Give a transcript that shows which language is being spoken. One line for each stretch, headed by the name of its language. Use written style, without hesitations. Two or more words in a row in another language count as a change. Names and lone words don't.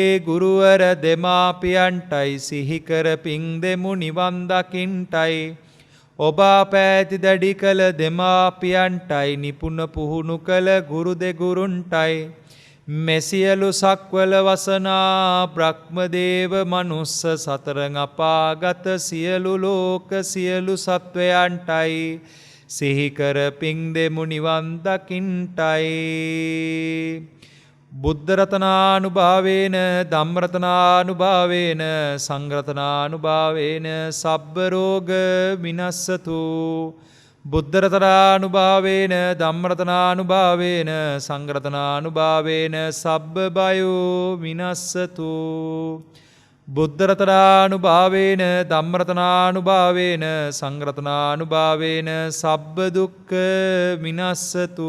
Sinhala: ගුරුවර දෙමාපියන්ටයි සිහිකර පිං දෙමු නිවන් දකින්ටයි ඔබ පැති දැඩි කළ දෙමාපියන්ටයි නිපුණ පුහුණු කළ ගුරු දෙගුරුන්ටයි මෙසියලු සක්වල වසනා බ්‍රහ්මදේව මනුස්ස සතරං අපාගත සියලු ලෝක සියලු සත්වයන්ටයි සිහිකර පිං දෙමු නිවන් දකින්ටයි
Pali: බුද්ධ රතනානුභාවේන ධම්ම රතනානුභාවේන සංඝ රතනානුභාවේන සබ්බ රෝග විනස්සතු බුද්ධරතනානුභාවේන ධම්මරතනානුභාවේන සංඝරතනානුභාවේන සබ්බ බයෝ විනස්සතු. බුද්ධරතනානුභාවේන ධම්මරතනානුභාවේන සංඝරතනානුභාවේන සබ්බ දුක්ඛ විනස්සතු.